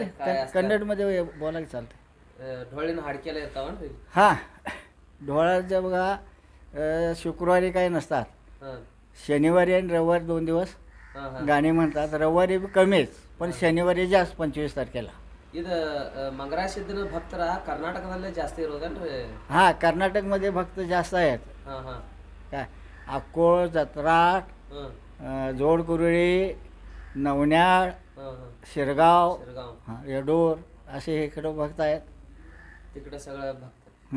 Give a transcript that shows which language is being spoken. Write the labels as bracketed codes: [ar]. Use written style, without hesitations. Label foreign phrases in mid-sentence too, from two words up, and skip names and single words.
[mr] वगैरे काय असतं? कन्नडमध्ये बोलायला चालतं. ढोळीनं हाडक्याला येतं ना रे? हां, ढोळाच्या बघा शुक्रवारी काही नसतात. हां, शनिवारी आणि रविवारी 2 दिवस हां, हां. गाणी म्हणतात. रविवारी कमीच, पण शनिवारी जास्त 25 तारखेला. [kn] ಇದು ಮಂಗರಾಯ ಸಿದ್ದನ ಭಕ್ತರ ಕರ್ನಾಟಕದಲ್ಲೇ ಜಾಸ್ತಿ ಇರೋದನ್ರಿ? [mr] हां, कर्नाटकमध्ये भक्त जास्त आहेत. ಹಾಂ, ಹಾಂ. काय अक्कोळ, जत्राट, ಹಾಂ, जोडकुरळी, नवन्याळ, हां, हां. शिरगाव, शिरगाव हां, येडूर असे इकडं भक्त आहेत. तिकडे सगळं भक्त. हं.